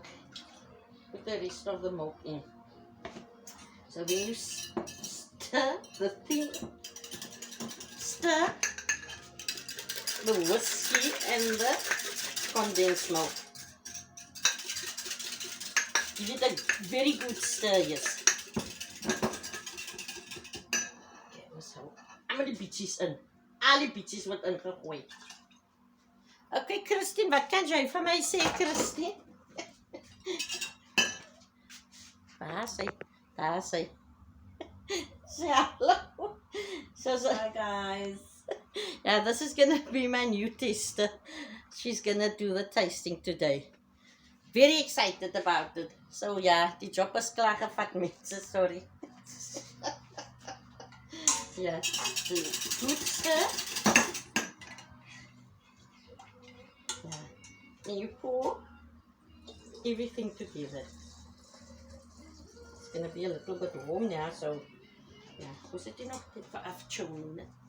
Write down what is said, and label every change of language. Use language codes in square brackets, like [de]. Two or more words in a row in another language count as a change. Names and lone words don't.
[en] Put the rest of the milk in. So when you stir the thing, stir the whiskey and the condensed milk. Give it a very good stir, yes. Okay, so I'm going to bietjies in. [af] Al die bietjies word ingegooi. Okay, Christine, wat kan jy vir my sê, Christine? Daar sy. [en] Say hello. Hi guys. Yeah, this is gonna be my new taster. She's gonna do the tasting today. Very excited about it. So yeah, [af] die job is klaar gevat, mense, [en] sorry. Yeah, good stir. Yeah. And you pour everything together. It's gonna be a little bit warm now, so yeah, we sit in for afternoon.